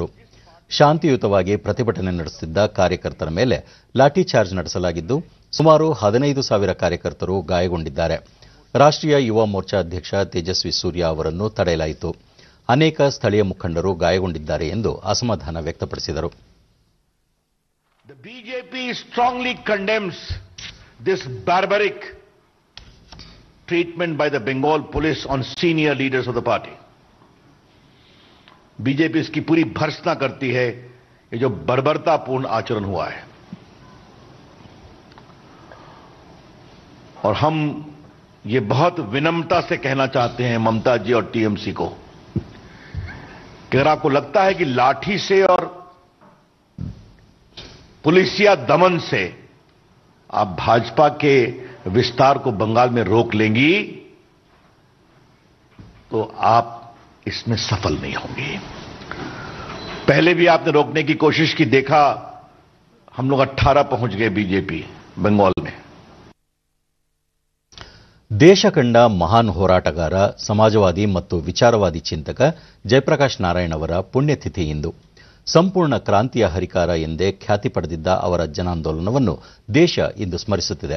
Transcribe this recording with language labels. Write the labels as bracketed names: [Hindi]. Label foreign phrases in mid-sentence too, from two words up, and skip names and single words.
[Kannada] ಶಾಂತಿಯುತವಾಗಿ ಪ್ರತಿಭಟನೆ ನಡೆಸುತ್ತಿದ್ದ ಕಾರ್ಯಕರ್ತರ ಮೇಲೆ ಲಾಠಿ ಚಾರ್ಜ್ ನಡೆಸಲಾಗಿದ್ದು, ಸುಮಾರು 15,000 ಕಾರ್ಯಕರ್ತರು ಗಾಯಗೊಂಡಿದ್ದಾರೆ. ರಾಷ್ಟ್ರೀಯ ಯುವ ಮೋರ್ಚಾ ಅಧ್ಯಕ್ಷ ತೇಜಸ್ವಿ ಸೂರ್ಯ ಅವರನ್ನು ತಡೆಯಲಾಯಿತು. ಅನೇಕ ಸ್ಥಳೀಯ ಮುಖಂಡರು ಗಾಯಗೊಂಡಿದ್ದಾರೆ ಎಂದು ಅಸಮಾಧಾನ ವ್ಯಕ್ತಪಡಿಸಿದರು. [English] The BJP strongly condemns this barbaric treatment by the Bengal police on senior leaders of the party. [Hindi] बीजेपी इसकी पूरी भर्त्सना करती है ये जो बर्बरतापूर्ण आचरण हुआ है, और हम ये बहुत विनम्रता से कहना चाहते हैं ममता जी और टीएमसी को कि अगर आपको लगता है कि लाठी से और पुलिसिया दमन से आप भाजपा के विस्तार को बंगाल में रोक लेंगी तो आप इसमें सफल नहीं होंगी. पहले भी आपने रोकने की कोशिश की, देखा हम लोग 18 पहुंच गए बीजेपी बंगाल में. [Kannada] ದೇಶ ಕಂಡ ಮಹಾನ್ ಹೋರಾಟಗಾರ, ಸಮಾಜವಾದಿ ಮತ್ತು ವಿಚಾರವಾದಿ ಚಿಂತಕ ಜಯಪ್ರಕಾಶ್ ನಾರಾಯಣ್ ಅವರ ಪುಣ್ಯತಿಥಿ ಇಂದು. ಸಂಪೂರ್ಣ ಕ್ರಾಂತಿಯ ಹರಿಕಾರ ಎಂದೇ ಖ್ಯಾತಿ ಪಡೆದಿದ್ದ ಅವರ ಜನಾಂದೋಲನವನ್ನು ದೇಶ ಇಂದು ಸ್ಮರಿಸುತ್ತಿದೆ.